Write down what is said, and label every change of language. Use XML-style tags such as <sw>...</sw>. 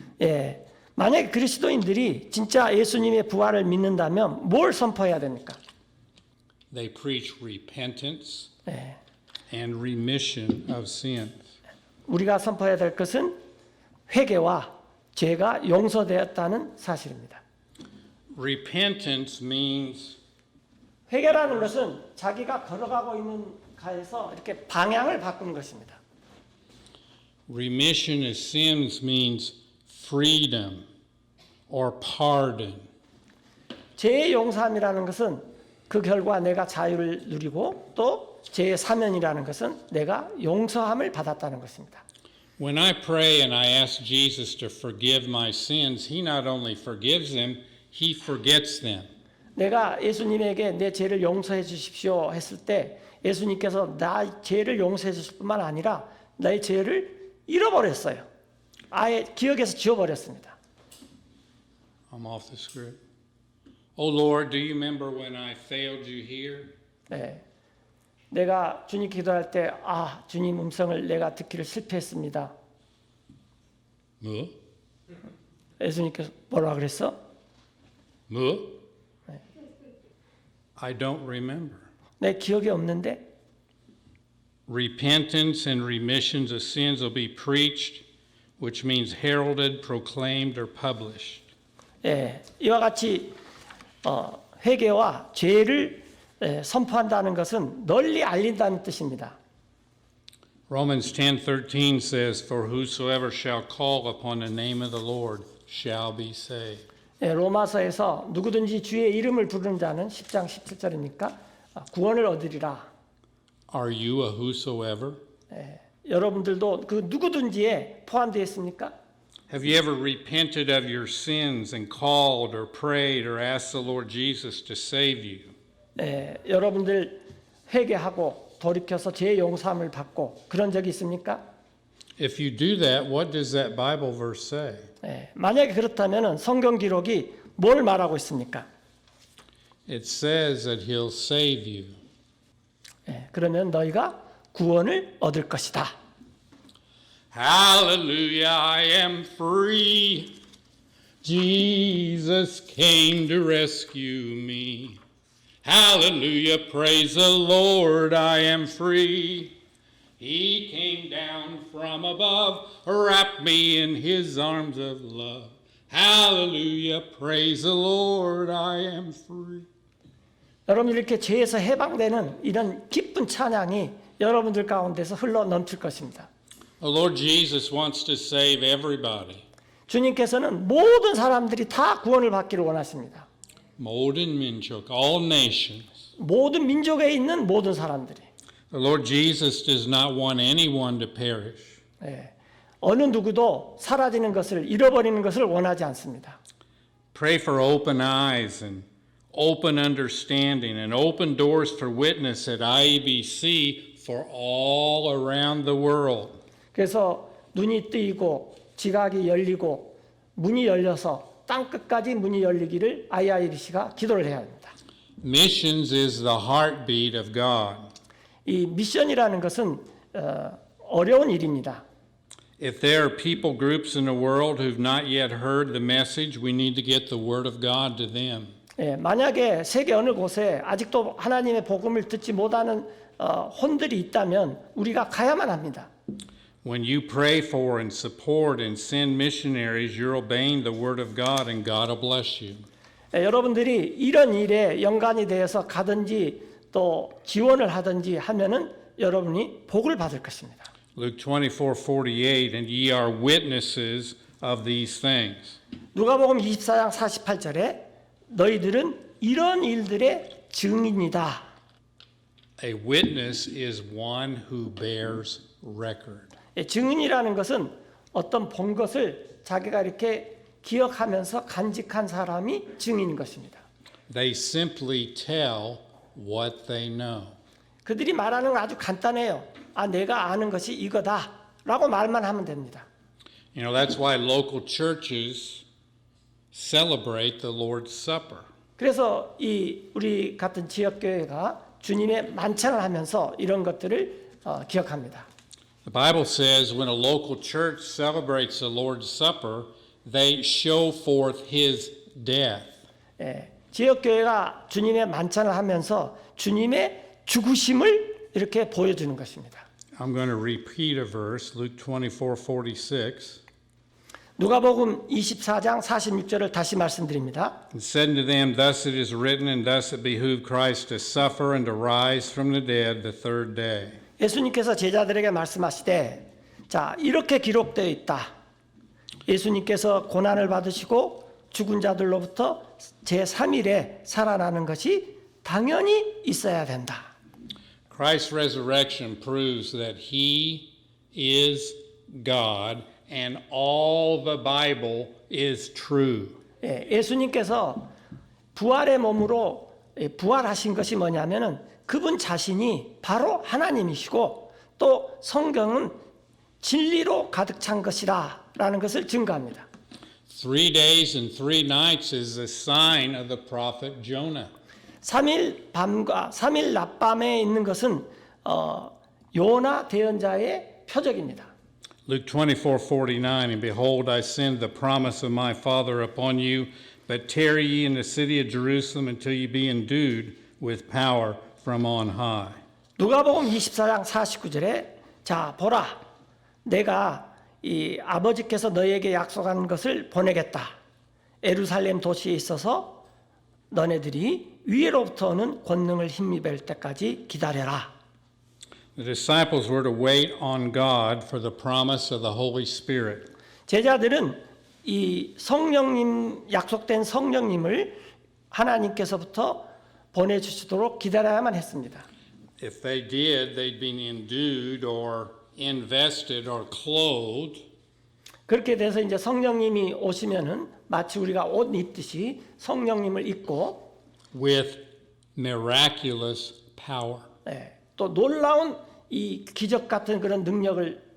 <ko>예, 만약 그리스도인들이 진짜 예수님의 부활을 믿는다면 뭘 선포해야 됩니까?</ko> <en>They preach repentance</en> <ko>예,</ko> <en>and remission of sins.</en> <ko>우리가 선포해야 될 것은 회개와 죄가 용서되었다는 사실입니다.</ko> <en>Repentance means</en> <ko>회개라는 것은 자기가 걸어가고 있는 가에서 이렇게 방향을 바꾸는 것입니다.</ko> <en>remission of sins means freedom or pardon.</en> <ko>죄의 용서함이라는 것은 그 결과 내가 자유를 누리고 또 죄의 사면이라는 것은 내가 용서함을 받았다는 것입니다.</ko> <en>When I pray and I ask Jesus to forgive my sins, He not only forgives them, He forgets them.</en> <ko>내가 예수님에게 내 죄를 용서해 주십시오 했을 때 예수님께서 나 죄를 용서해 주실 뿐만 아니라 나의 죄를 잃어버렸어요. 아예 기억에서 지워버렸습니다.</ko> <en>I'm off the script. Oh Lord, do you remember when I failed you here?</en> <ko>네. 내가 주님 기도할 때 주님 음성을 내가 듣기를 실패했습니다. 뭐? 예수님께서 뭐라 그랬어? 뭐?</ko> <en>I don't remember.</en> <ko>내 기억이 없는데</ko> <en>Repentance and remissions of sins will be preached, which means heralded, proclaimed, or published.</en> <ko>예, 이와 같이 회개와 죄를 선포한다는 것은 널리 알린다는 뜻입니다.</ko> <en>Romans 10:13 says, "For whosoever shall call upon the name of the Lord shall be saved."</en> <ko>예, 로마서에서 누구든지 주의 이름을 부르는 자는 10장 17절이니까 구원을 얻으리라.</ko> <en>Are you a whosoever?</en> <ko>여러분들도 그 누구든지에 포함되어 있습니까?</ko> <en>Have you ever repented of your sins and called or prayed or asked the Lord Jesus to save you?</en> <ko>여러분들 회개하고 돌이켜서 죄의 용서함을 받고 그런 적이 있습니까?</ko> <en>If you do that, what does that Bible verse say?</en> <ko>예, 만약에 그렇다면 성경 기록이 뭘 말하고 있습니까?</ko> <en>It says that he'll save you.</en> <ko>예, 그러면 너희가 구원을 얻을 것이다.</ko> <en>Hallelujah, I am free. Jesus came to rescue me. Hallelujah, praise the Lord, I am free. He came down from above, wrapped me in his arms of love. Hallelujah, praise the Lord, I am free.</en> <ko>여러분 이렇게 죄에서 해방되는 이런 기쁜 찬양이 여러분들 가운데서 흘러 넘칠 것입니다.</ko> <en>The Lord Jesus wants to save everybody.</en> <ko>주님께서는 모든 사람들이 다 구원을 받기를 원하십니다. 모든 민족,</ko> <en>all nations.</en> <ko>모든 민족에 있는 모든 사람들이.</ko> <en>The Lord Jesus does not want anyone to perish.</en> <ko>예, 어느 누구도 사라지는 것을 잃어버리는 것을 원하지 않습니다.</ko> <en>Pray for open eyes and open understanding and open doors for witness at IEBC for all around the world.</en> <ko>그래서 눈이 뜨이고 지각이 열리고 문이 열려서 땅 끝까지 문이 열리기를 IIBC가 기도를 해야 합니다.</ko> <en>Missions is the heartbeat of God.</en> <ko>이 미션이라는 것은 어려운 일입니다.</ko> <en>If there are people groups in the world who've not yet heard the message, we need to get the word of God to them.</en> <ko>예, 만약에 세계 어느 곳에 아직도 하나님의 복음을 듣지 못하는 혼들이 있다면 우리가 가야만 합니다.</ko> <en>When you pray for and support and send missionaries, you're obeying the word of God and God will bless you.</en> <ko>예, 여러분들이 이런 일에 연관이 되어서 가든지 또 지원을 하든지 하면은 여러분이 복을 받을 것입니다.</ko> <en>Luke 24:48, and ye are witnesses of these things.</en> <ko>누가복음 24장 48절에 너희들은 이런 일들의 증인이다.</ko> <en>A witness is one who bears record.</en> <ko>예, 증인이라는 것은 어떤 본 것을 자기가 이렇게 기억하면서 간직한 사람이 증인인 것입니다.</ko> <en>They simply tell what they know.</en> <ko>그들이 말하는 건 아주 간단해요. 아, 내가 아는 것이 이거다라고 말만 하면 됩니다.</ko> <en>You know, that's why local churches celebrate the Lord's Supper.</en> <ko>그래서 이 우리 같은 지역 교회가 주님의 만찬을 하면서 이런 것들을 기억합니다.</ko> <en>The Bible says when a local church celebrates the Lord's Supper, they show forth his death.</en> <ko>예, 지역 교회가 주님의 만찬을 하면서 주님의 죽으심을 이렇게 보여주는 것입니다.</ko> <en>I'm going to repeat a verse, Luke 24:46.</en> <ko>누가복음 24장 46절을 다시 말씀드립니다.</ko> <en>And said unto them, Thus it is written, and thus it behooved Christ to suffer and to rise from the dead the third day.</en> <ko>예수님께서 제자들에게 말씀하시되, 자, 이렇게 기록되어 있다. 예수님께서 고난을 받으시고 죽은 자들로부터 제3일에 살아나는 것이 당연히 있어야 된다.</ko> <en>Christ's resurrection proves that he is God and all the Bible is true.</en> <ko>예, 예수님께서 부활의 몸으로 부활하신 것이 뭐냐면은 그분 자신이 바로 하나님이시고 또 성경은 진리로 가득 찬 것이라라는 것을 증거합니다.</ko> <en>3 days and 3 nights is a sign of the prophet Jonah.</en> <ko>3일 밤과 3일 낮밤에 있는 것은 요나 대언자의 표적입니다.</ko> <en>Luke 24:49, and behold, I send the promise of my Father upon you, but tarry ye in the city of Jerusalem until ye be endued with power from on high.</en> <ko>누가복음 24장 49절에 자 보라 내가 이 아버지께서 너희에게 약속한 것을 보내겠다. 예루살렘 도시에 있어서 너네들이 위로부터 오는 권능을 힘입을 때까지 기다려라.</ko> <en>The disciples were to wait on God for the promise of the Holy Spirit.</en> <ko>제자들은 이 성령님 약속된 성령님을 하나님께서부터 보내주시도록 기다려야만 했습니다.</ko> <en>If they did, they'd been endued or invested or clothed</en> <ko>그렇게 돼서 이제 성령님이 오시면은 마치 우리가 옷 입듯이 성령님을 입고</ko> <en>with miraculous power.</en> <ko>또 놀라운 이 기적 같은 그런 능력을</ko>